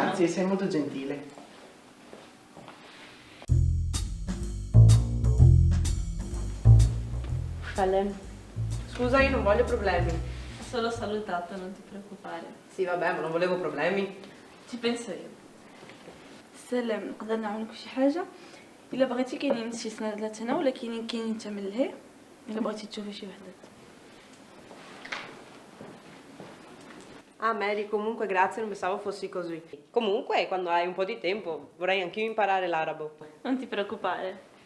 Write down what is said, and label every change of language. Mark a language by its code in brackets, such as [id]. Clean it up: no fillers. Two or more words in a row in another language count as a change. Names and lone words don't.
[it] Grazie, sei molto gentile. Scusa, io non voglio problemi. Ho solo salutato, non ti preoccupare. Sì, vabbè, ma non volevo problemi. ci penso io. [ar] سلام نقدر نعمل لك شي حاجة إلا بغيتي كاينين شي سنادلات هنا ولا كاينين تعمل لهيه إلا بغيتي تشوفي شي وحدة. [it] Ah, Mary, comunque grazie, non pensavo fossi così. Comunque, quando hai un po' di tempo, vorrei anch'io imparare l'arabo. Non ti preoccupare.